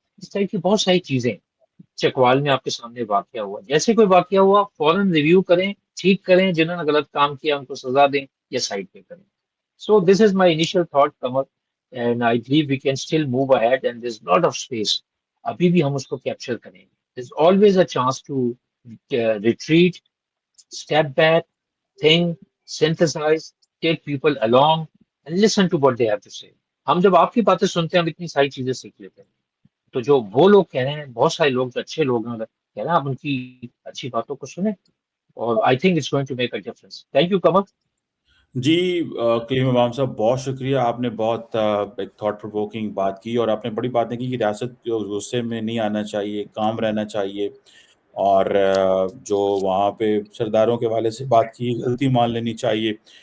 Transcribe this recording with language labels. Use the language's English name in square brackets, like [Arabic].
[Urdu] اس طرح کی بہت ساری چیزیں. چکوال میں آپ کے سامنے واقعہ ہوا، جیسے کوئی واقعہ ہوا فوراً ریویو کریں، ٹھیک کریں، جنہوں نے غلط کام کیا ان کو سزا دیں یا سائڈ پہ کریں. [English] So this is my initial thought Qamar, and I believe we can still move ahead and there is lot of space. [Urdu] ابھی بھی ہم اس کو کیپچر کریں. [English] There is always a chance to retreat, step back, think, synthesize, take people along and listen to what they have to say. [Urdu] ہم جب آپ کی باتیں سنتے ہیں ہم اتنی ساری چیزیں سیکھ لیتے ہیں. تو جو وہ لوگ کہہ رہے ہیں، بہت سارے لوگ جو اچھے لوگ ہیں کہہ رہے ہیں، آپ ان کی اچھی باتوں کو سنیں، اور [English] I think it's going to make a difference. Thank you Qamar. [Urdu] جی کلیم امام صاحب بہت شکریہ، آپ نے بہت ایک تھاٹ پرووکنگ بات کی، اور آپ نے بڑی باتیں کی کہ ریاست غصے میں نہیں آنا چاہیے، کام رہنا چاہیے، اور جو وہاں پہ سرداروں کے والے سے بات کی غلطی مان لینی چاہیے.